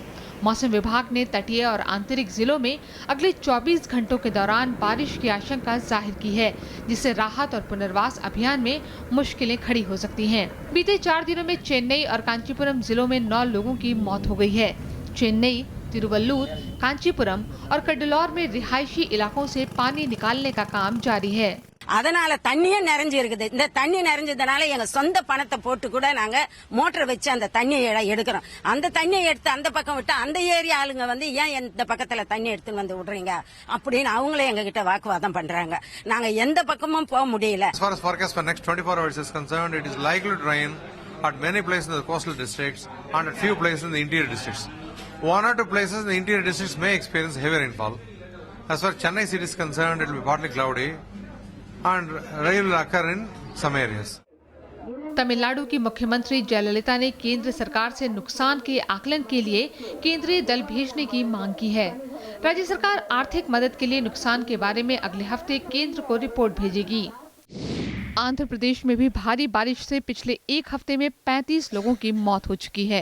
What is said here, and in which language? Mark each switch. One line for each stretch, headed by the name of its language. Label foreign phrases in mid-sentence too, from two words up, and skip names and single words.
Hindi: मौसम विभाग ने तटीय और आंतरिक जिलों में अगले 24 घंटों के दौरान बारिश की आशंका जाहिर की है, जिससे राहत और पुनर्वास अभियान में मुश्किलें खड़ी हो सकती हैं। बीते 4 दिनों में चेन्नई और कांचीपुरम जिलों में 9 लोगों की मौत हो गई है। चेन्नई, तिरुवल्लूर, कांचीपुरम और कडलौर में रिहायशी इलाकों से पानी निकालने का काम जारी है।
Tamil: அதனால தண்ணியே நிறைஞ்சு இருக்குது. இந்த தண்ணி நிறைஞ்சதுனால எங்க சொந்த பணத்தை போட்டு கூட நாங்க மோட்டர் வச்சு அந்த தண்ணியை எடுக்கிறோம். அந்த தண்ணியை எடுத்து அந்த பக்கம் விட்டு அந்த ஏரியா ஆளுங்க வந்து ஏன் இந்த பக்கத்துல தண்ணி எடுத்துன்னு வந்து விடுறீங்க அப்படின்னு அவங்களே எங்க கிட்ட வாக்குவாதம் பண்றாங்க. நாங்க எந்த பக்கமும் போக முடியல.
English: As far as forecast for next 24 hours is concerned, it is likely to rain at many places in the coastal districts and at few places in the interior districts. 1 or 2 places in the interior districts may experience heavy rainfall. As far as Chennai city is concerned, it will be partly cloudy and rain will occur in some areas.
Hindi: तमिलनाडु की मुख्यमंत्री जयललिता ने केंद्र सरकार से नुकसान के आकलन के लिए केंद्रीय दल भेजने की मांग की है। राज्य सरकार आर्थिक मदद के लिए नुकसान के बारे में अगले हफ्ते केंद्र को रिपोर्ट भेजेगी। आंध्र प्रदेश में भी भारी बारिश से पिछले 1 हफ्ते में 35 लोगों की मौत हो चुकी है।